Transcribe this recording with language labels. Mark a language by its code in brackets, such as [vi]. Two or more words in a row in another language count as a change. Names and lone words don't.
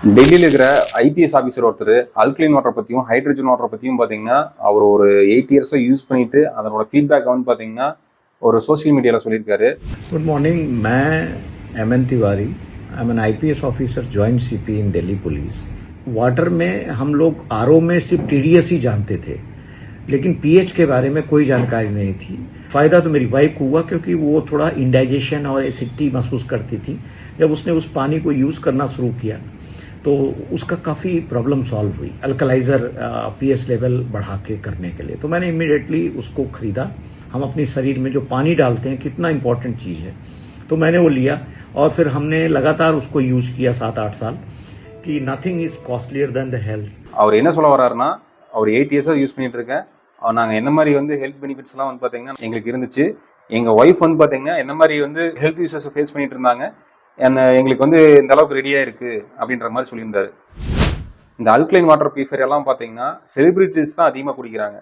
[ta] டெல்லியில் இருக்கிற [en] IPS officer [ta] ஒருத்தர் [en] alkaline water [ta] பற்றியும் [en] hydrogen water [ta] பற்றியும் பார்த்தீங்கன்னா அவர் ஒரு 8 இயர்ஸாக யூஸ் பண்ணிட்டு அதனோட ஃபீட்பேக் வந்து பார்த்தீங்கன்னா ஒரு [en] social media [ta] சொல்லியிருக்காரு. [en] Good morning, मैं एमएन तिवारी, I am an IPS officer joint CP in Delhi Police. [hi] वाटर में हम लोग आरओ में सिर्फ टीडीएस ही जानते थे, लेकिन पीएच के बारे में कोई जानकारी नहीं थी. फायदा तो मेरी वाइफ को हुआ क्योंकि वो थोड़ा इंडाइजेशन और एसिडिटी महसूस करती थी. जब उसने उस पानी को यूज करना शुरू किया तो उसका काफ़ी [en] problem solve [hi] हुई [en] alkalizer pH level [hi] बढ़ा के करने के लिए. तो मैंने इमीडिएटली उसको खरीदा. हम अपने शरीर में जो पानी डालते हैं कितना इम्पोर्टेंट चीज़ है, तो मैंने वो लिया और फिर हमने लगातार उसको यूज किया 7-8 साल कि [en] nothing is costlier than the health. [ta] அவர் என்ன சொல்ல வர்றாருன்னா, அவர் 8 இயர்ஸாக யூஸ் பண்ணிட்டு இருக்கேன், நாங்கள் என்ன மாதிரி வந்து [en] health benefits [ta] வந்து பார்த்தீங்கன்னா எங்களுக்கு இருந்துச்சு. எங்கள் ஒய்ஃப் வந்து பார்த்தீங்கன்னா என்ன மாதிரி வந்து [en] health issues face [ta] பண்ணிட்டு இருந்தாங்க, எங்களுக்கு வந்து இந்த அளவுக்கு ரெடியாக இருக்குது அப்படின்ற மாதிரி சொல்லியிருந்தாரு. இந்த [en] alkaline water purifier [ta] எல்லாம் பார்த்தீங்கன்னா செலிபிரிட்டிஸ் தான் அதிகமாக குடிக்கிறாங்க.